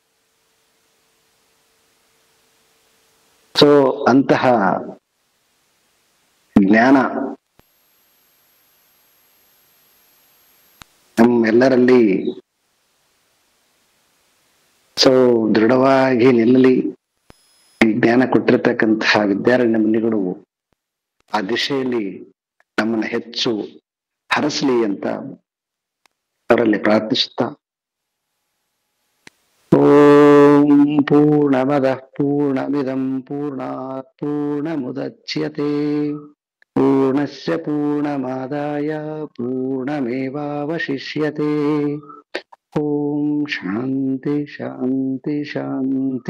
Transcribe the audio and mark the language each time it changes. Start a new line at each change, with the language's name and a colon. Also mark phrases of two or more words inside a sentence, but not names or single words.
Kannada: ಸೊ ಅಂತಹ ಜ್ಞಾನ ನಮ್ಮೆಲ್ಲರಲ್ಲಿ ಸೊ ದೃಢವಾಗಿ ನಿಲ್ಲಲಿ. ಈ ಜ್ಞಾನ ಕೊಟ್ಟಿರ್ತಕ್ಕಂತಹ ವಿದ್ಯಾರಣ್ಯ ಮುನಿಗಳು ಆ ದಿಶೆಯಲ್ಲಿ ನಮ್ಮನ್ನ ಹೆಚ್ಚು ಹರಸಲಿ ಅಂತ ಅವರಲ್ಲಿ ಪ್ರಾರ್ಥಿಸುತ್ತಾ,
Sanskrit: ಓಂ ಪೂರ್ಣಮದಃ ಪೂರ್ಣಮಿದಂ ಪೂರ್ಣಾತ್ ಪೂರ್ಣಮುದಚ್ಯತೆ ಪೂರ್ಣಸ್ಯ ಪೂರ್ಣಮಾದಾಯ ಪೂರ್ಣಮೇವಾವಶಿಷ್ಯತೆ. ಓಂ ಶಾಂತಿ ಶಾಂತಿ ಶಾಂತಿ.